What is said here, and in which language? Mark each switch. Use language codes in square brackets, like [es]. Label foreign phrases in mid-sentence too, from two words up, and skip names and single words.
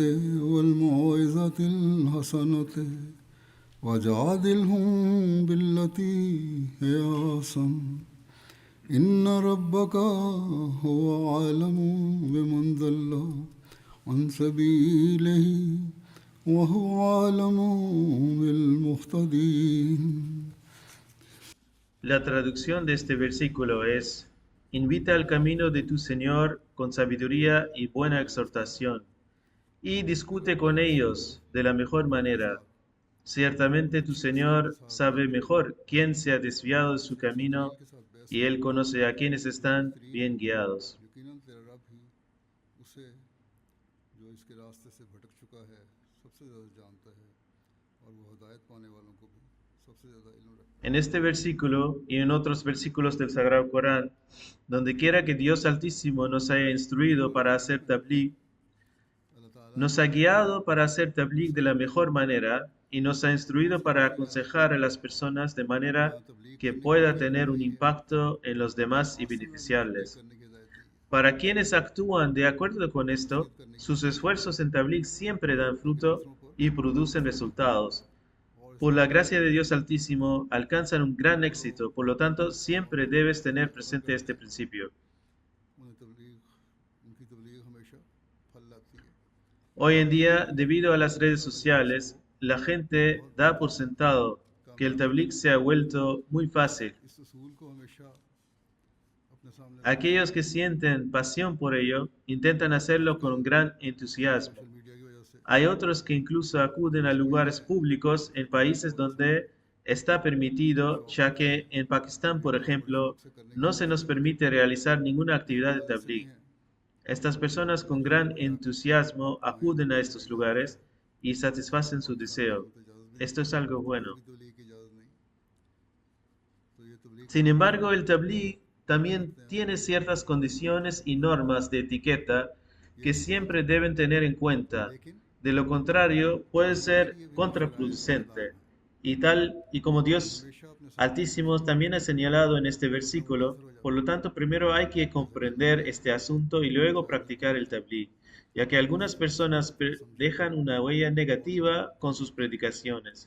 [ar] والموعظة الحسنة وجادلهم بالتي هي أحسن إن ربك هو أعلم بمن ضل عن سبيله وهو أعلم بالمهتدين. [es] La traducción de este versículo es: invita al camino de tu Señor con sabiduría y buena exhortación, y discute con ellos de la mejor manera. Ciertamente tu Señor sabe mejor quién se ha desviado de su camino, y Él conoce a quienes están bien guiados. [ur] یقیناً تیرا رب ہی اسے جو اس کے راستے سے بھٹک چکا ہے سب سے زیادہ جانتا ہے اور وہ ہدایت پانے والوں کو بھی سب سے زیادہ علم رکھتا ہے. [es] En este versículo y en otros versículos del Sagrado Corán, donde quiera que Dios Altísimo nos haya instruido para hacer tabligh, [ur] اللہ تعالیٰ [es] nos ha guiado para hacer tabligh de la mejor manera y nos ha instruido para aconsejar a las personas de manera que pueda tener un impacto en los demás y beneficiarles. [ur] کرنے کی ہدایت دی ہے. [es] Para quienes actúan de acuerdo con esto, sus esfuerzos en tabligh siempre dan fruto y producen resultados. Por la gracia de Dios Altísimo, alcanzan un gran éxito, por lo tanto, siempre debes tener presente este principio. [ur] ان کی تبلیغ ہمیشہ پھل لاتی ہے. [es] Hoy en día, debido a las redes sociales, la gente da por sentado que el tabligh se ha vuelto muy fácil. [ur] اس اصول کو ہمیشہ اپنے سامنے [es] Aquellos que sienten pasión por ello intentan hacerlo con un gran entusiasmo. [en] social media [ur] کی وجہ سے [es] Hay otros que incluso acuden a lugares públicos en países donde está permitido, ya que en Pakistán, por ejemplo, no se nos permite realizar ninguna actividad de tabligh. Estas personas con gran entusiasmo acuden a estos lugares y satisfacen su deseo. Esto es algo bueno. [ur] تبلیغ کی اجازت نہیں۔ تو یہ تبلیغ [es] Sin embargo, el tabligh también tiene ciertas condiciones y normas de etiqueta que siempre deben tener en cuenta. De lo contrario, puede ser contraproducente. Y como Dios Altísimo también ha señalado en este versículo, por lo tanto, primero hay que comprender este asunto y luego practicar el tabligh, ya que algunas personas dejan una huella negativa con sus predicaciones.